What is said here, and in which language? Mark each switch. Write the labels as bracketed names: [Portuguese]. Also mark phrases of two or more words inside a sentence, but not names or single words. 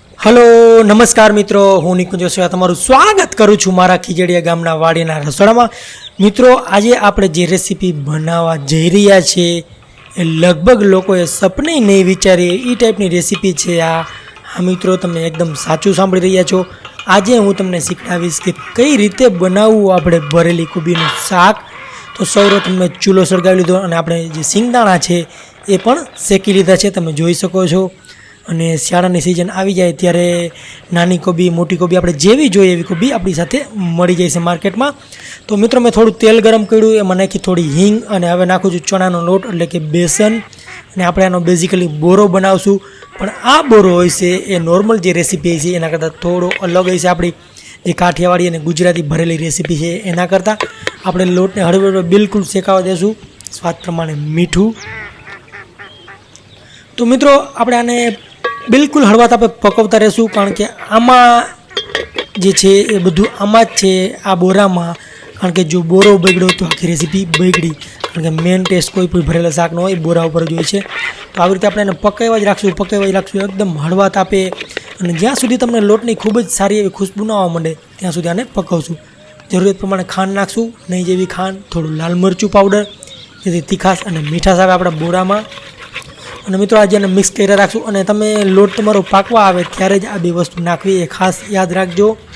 [Gujarati] હેલો નમસ્કાર મિત્રો, હું નિકુંજ વસોયા તમારું સ્વાગત કરું છું મારા ખીજડિયા ગામના વાડીના રસોડામાં। મિત્રો, આજે આપણે જે રેસિપી બનાવવા જઈ રહ્યા છે એ લગભગ લોકોએ સપને નહીં વિચારી એ ટાઇપની રેસિપી છે। હા મિત્રો, તમે એકદમ સાચું સાંભળી રહ્યા છો। આજે હું તમને શીખવાડીશ કે કઈ રીતે બનાવવું આપણે ભરેલી કોબીનું શાક। તો સર્વપ્રથમ મેં ચૂલો સળગાવી લીધો અને આપણે જે સિંગદાણા છે એ પણ શેકી લીધા છે, તમે જોઈ શકો છો। અને શિયાળાની સિઝન આવી જાય ત્યારે નાની કોબી મોટી કોબી આપણે જેવી જોઈએ એવી કોબી આપણી સાથે મળી જાય છે માર્કેટમાં। તો મિત્રો મેં થોડું તેલ ગરમ કર્યું, એમાં નાખી થોડી હિંગ અને હવે નાખું છું ચણાનો લોટ એટલે કે બેસન। અને આપણે આનો બેઝિકલી બોરો બનાવશું, પણ આ બોરો હોય છે એ નોર્મલ જે રેસીપી છે એના કરતાં થોડો અલગ હોય છે। આપણી જે કાઠિયાવાડી અને ગુજરાતી ભરેલી રેસીપી છે એના કરતાં આપણે લોટને હળવે બિલકુલ શેકાવા દેશું, સ્વાદ પ્રમાણે મીઠું। તો મિત્રો આપણે આને બિલકુલ હળવા તાપે પકવતા રહેશું, કારણ કે આમાં જે છે એ બધું આમાં જ છે આ બોરામાં। કારણ કે જો બોરો બગડ્યો તો આખી રેસિપી બગડી, કારણ કે મેન ટેસ્ટ કોઈ પણ ભરેલા શાકનો હોય બોરા ઉપર જ હોય છે। तो આવી રીતે આપણે એને પકાવવા જ રાખશું એકદમ હળવા તાપે, અને જ્યાં સુધી તમને લોટની ખૂબ જ સારી એવી ખુશ્બુ ન આવવા માંડે ત્યાં સુધી આને પકાવશું। જરૂરિયાત પ્રમાણે ખાંડ નાખશું, નહીં જેવી ખાંડ, થોડું લાલ મરચું પાવડર જેથી તીખાશ અને મીઠાશ આવે આપણા બોરામાં। અને મિત્રો આજે એને મિક્સ કરી રાખશું, અને તમે લોટ તમારો પાકવા આવે ત્યારે જ આ બે વસ્તુ નાખવી એ ખાસ યાદ રાખજો।